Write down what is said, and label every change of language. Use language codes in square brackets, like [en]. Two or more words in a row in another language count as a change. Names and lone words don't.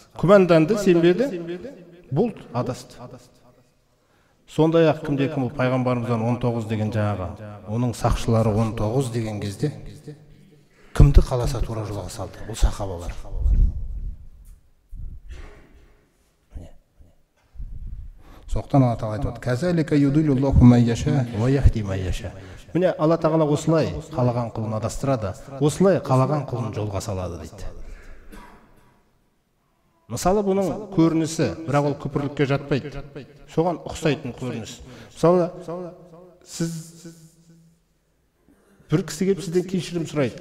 [kk] Күмәнданды, сенбеді, бұл адасты. Сондай ақ кімде-кім пайғамбарымыздан 19 деген жаңағы, оның сақшылары 19 деген кезде кімді қаласа тура жолға салды? Бұл сахабалар. Соқтан Алла Тағала айтады: [ar] "كذلك يضل الله من يشاء ويهدي من يشاء." [kk] Міне Алла Тағала осылай қалаған құлын адастырады, осылай қалаған құлын жолға салады дейді. Мысалы бұның көрінісі, бірақ ол күпірлікке жатпайды. Соған ұқсайтын көрініс. Мысалы, сіз бір кісі келіп сізден кешірім сұрайды.